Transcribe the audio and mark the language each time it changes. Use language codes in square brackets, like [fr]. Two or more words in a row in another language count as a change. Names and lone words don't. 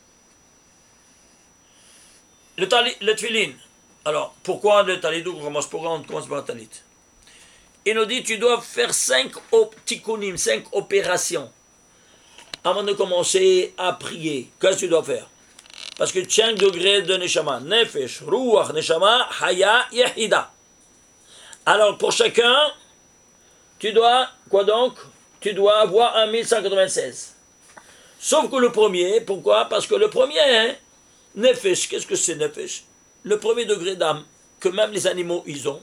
[fr] Le tfilin. Alors, pourquoi le talit? Pourquoi on commence par le talit? Il nous dit, tu dois faire 5 tikkunim, 5 opérations avant de commencer à prier. Qu'est-ce que tu dois faire? Parce que 5 degrés de [he] נשמה נפש רוח נשמה חיה יחידה. [fr] Alors, pour chacun, tu dois, quoi donc? Tu dois avoir 1196. Sauf que le premier, pourquoi? Parce que le premier, hein, nefesh, qu'est-ce que c'est nefesh? Le premier degré d'âme, que même les animaux, ils ont.